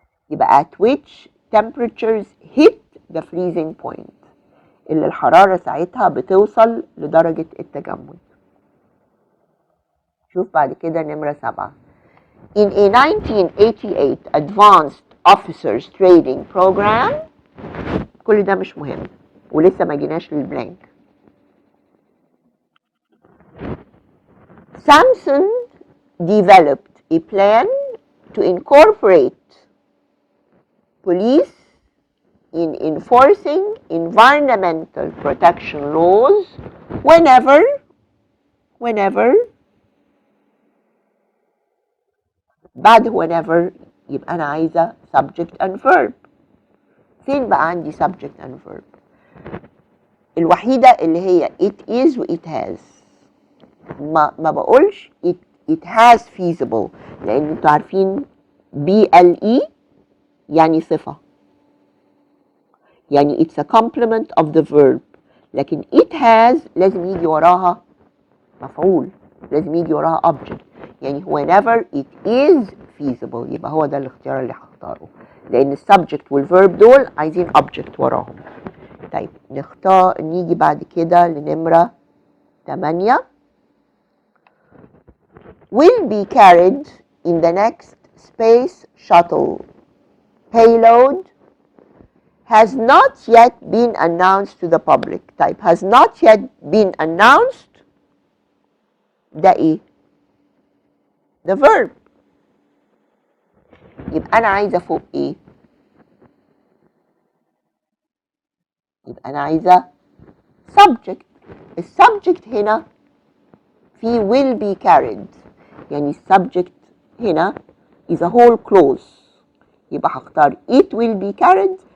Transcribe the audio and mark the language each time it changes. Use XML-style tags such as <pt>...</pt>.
<ar>يبقى</ar> <en>at which temperatures hit the freezing point</en> <ar>اللي الحرارة ساعتها بتوصل لدرجة التجمد. شوف بعد كده نمرة 7.</ar> <en>In a 1988 advanced officers training program.</en> <ar>كل ده مش مهم ولسه ما جيناش للبلانك.</ar> <en>Samson developed a plan to incorporate police in enforcing environmental protection laws whenever</en> <ar>بعد</ar> <en>whenever</en> <ar>يبقى أنا عايزة</ar> <en>subject and verb.</en> <ar>فين بقى عندي</ar> <en>subject and verb؟</en> <ar>الوحيدة اللي هي</ar> <en>it is</en> <ar>و</ar> <en>it has.</en> <ar>ما بقولش</ar> <en>it has feasible</en> <ar>لأن انتوا عارفين BLE يعني صفة، يعني</ar> <en>it's a complement of the verb.</en> <ar>لكن</ar> <en>it has</en> <ar>لازم يجي وراها مفعول، لازم يجي وراها object. يعني</ar> <en>whenever it is feasible،</en> <ar>يبقى هو ده الاختيار اللي هختاره، لأن السبجكت والverb دول عايزين object وراهم. طيب نختار، نيجي بعد كده لنمرة 8.</ar> <en>will be carried in the next space shuttle payload has not yet been announced to the public.</en> <ar>طيب</ar> <en>has not yet been announced</en> <ar>ده ايه؟</ar> <en>the verb.</en> <ar>يبقى انا عايزه فوق ايه؟ يبقى انا عايزه subject. السبجكت هنا في</ar> <en>will be carried،</en> <ar>يعني السبجكت هنا</ar> <en>is a whole clause،</en> <ar>يبقى هختار</ar> <en>it will be carried.</en>